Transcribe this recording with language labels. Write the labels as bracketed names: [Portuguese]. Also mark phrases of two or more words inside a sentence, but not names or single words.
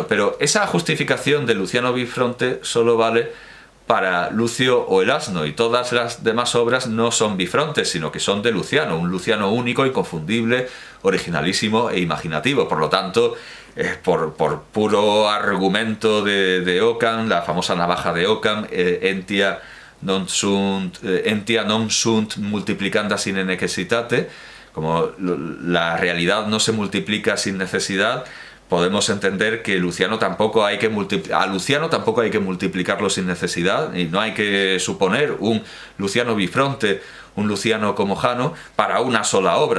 [Spanish] Pero esa justificación de Luciano bifronte solo vale para Lucio o el asno, y todas las demás obras no son bifrontes, sino que son de Luciano, un Luciano único, inconfundible, originalísimo e imaginativo. Por lo tanto, por puro argumento de Occam, la famosa navaja de Occam, [Latin] entia non sunt multiplicanda sine necessitate, [Spanish] como la realidad no se multiplica sin necesidad, podemos entender que a Luciano tampoco hay que multiplicarlo sin necesidad, y no hay que suponer un Luciano bifronte, un Luciano como Jano, para una sola obra.